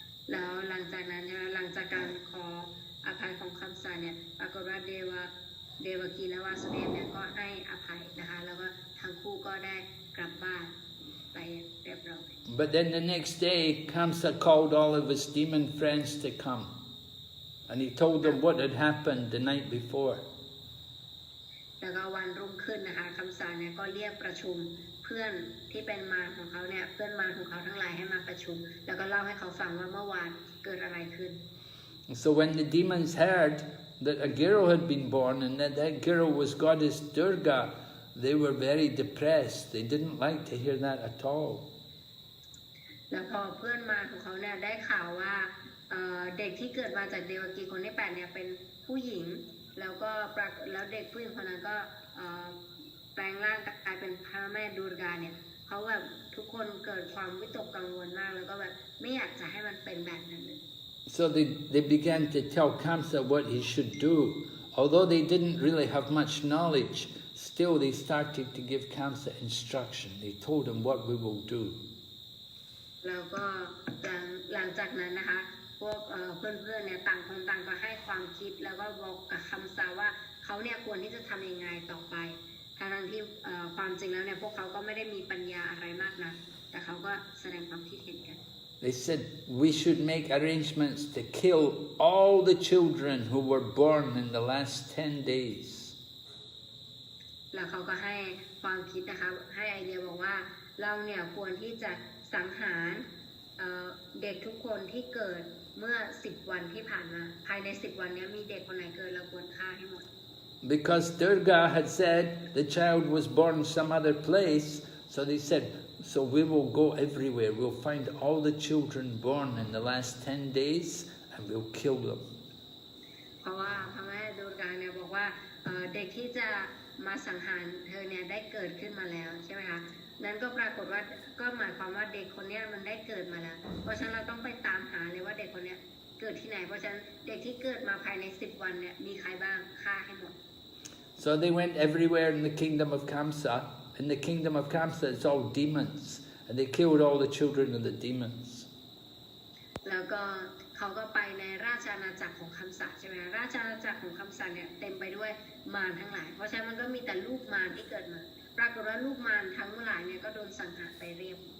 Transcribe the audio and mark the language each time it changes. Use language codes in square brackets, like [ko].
[th] แล้วหลังจากนั้นหลังจากการขออภัยของคำสาเนี่ยปรากฏว่าเดวกีและวาสุเดฟเนี่ยก็ให้อภัยนะคะแล้วก็ทั้งคู่ก็ได้กลับบ้านไปเรียบร้อย [en] But then the next day Kamsa called all of his demon friends to come and he told them what had happened the night before. [th] แล้วก็วันรุ่งขึ้นนะคะคำสาเนี่ยก็เรียกประชุมเพื่อนที่เป็นมารของเขาเนี่ยเพื่อนมารของเขาทั้งหลายให้มาประชุมแล้วก็เล่าให้เขาฟังว่าเมื่อวานเกิดอะไรขึ้น [en] So when the demons heard that a girl had been born and that girl was goddess Durga, they were very depressed. They didn't like to hear that at all. [th] แล้วพอเพื่อนมารของเขาเนี่ยได้ข่าวว่าเด็กที่เกิดมาจากเดวกีคนที่8เนี่ยเป็นผู้หญิงแล้วเด็กผู้หญิงคนนั้นก็แปลงร่างกลายเป็นพระแม่ดูร์กาเนี่ยเขาแบบทุกคนเกิดความวิตกกังวลมากแล้วก็แบบไม่อยากจะให้มันเป็นแบบนั้นเลย [en] So they began to tell Kamsa what he should do. Although they didn't really have much knowledge, still they started to give Kamsa instruction. They told him what we will do. [th] แล้วก็หลังจากนั้นนะคะพวกเพื่อนๆเนี่ยต่างคนต่างก็ให้ความคิดแล้วก็บอกกับคำสาว่าเขาเนี่ยควรที่จะทำยังไงต่อไปทั้งที่ความจริงแล้วเนี่ยพวกเขาก็ไม่ได้มีปัญญาอะไรมากนะแต่เขาก็แสดงความคิดเห็นกัน [en] They said we should make arrangements to kill all the children who were born in the last 10 days. [th] แล้วเขาก็ให้ความคิดนะคะให้ไอเดียบอกว่าเราเนี่ยควรที่จะสังหารเด็กทุกคนที่เกิดเมื่อ10 วันที่ผ่านมาภายใน10 วันนี้มีเด็กคนไหนเกิดเราควรฆ่าให้หมด [en] Because Durga had said the child was born some other place, so they said, so we will go everywhere. We'll find all the children born in the last 10 days and we'll kill them. [th] เพราะว่าพระแม่ดูร์กาเนี่ยบอกว่าเด็กที่จะมาสังหารเธอเนี่ยได้เกิดขึ้นมาแล้วใช่ไหมคะนั้นก็ปรากฏว่าก็หมายความว่าเด็กคนนี้มันได้เกิดมาแล้วเพราะฉะนั้นเราต้องไปตามหาเลยว่าเด็กคนนี้เกิดที่ไหนเพราะฉะนั้นเด็กที่เกิดมาภายใน10 วันเนี่ยมีใครบ้างฆ่าให้หมด [en] So they went everywhere in the kingdom of Kamsa. In the kingdom of Kamsa it's all demons, and they killed all the children of the demons. [th] แล้วก็เขาก็ไปในราชอาณาจักรของคำสาใช่ไหมราชอาณาจักรของคำสาเนี่ยเต็มไปด้วยมารทั้งหลายเพราะฉะนั้นมันก็มีแต่ลูกมารที่เกิดมาปรากฏว่าลูกมารทั้งหลายเนี่ยก็โดนสังหารไปเรียบ